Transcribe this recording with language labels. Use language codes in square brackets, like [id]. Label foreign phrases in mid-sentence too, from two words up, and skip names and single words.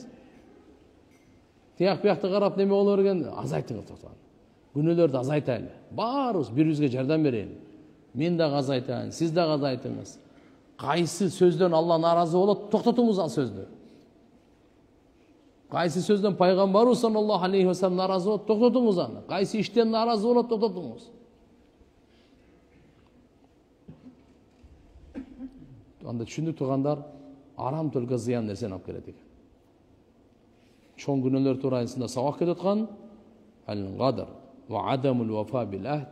[ky] Тияк биякты карап неме боло берген, азайтыңыз. Күнөөлөрдү азайтайлы. Баарыбыз бири-бирибизге жардам берели. Мен да азайтайын, сиз да азайтыңыз. Кайсы сөздөн Алла наразы болот, токтотуңуз ал сөздү. Кайсы сөздөн пайгамбарыбыз [ar] صلى الله عليه وسلم [ky] наразы болот, токтотуңуз аны. Кайсы иштен наразы болот, токтотуңуз. Анда түшүндүк туугандар, арам төлгө зыян нерсени алып келет экен. Чоң күнөөлөр туурасында сабак кетип аткан [ar] الغدر وعدم الوفاء بالعهد.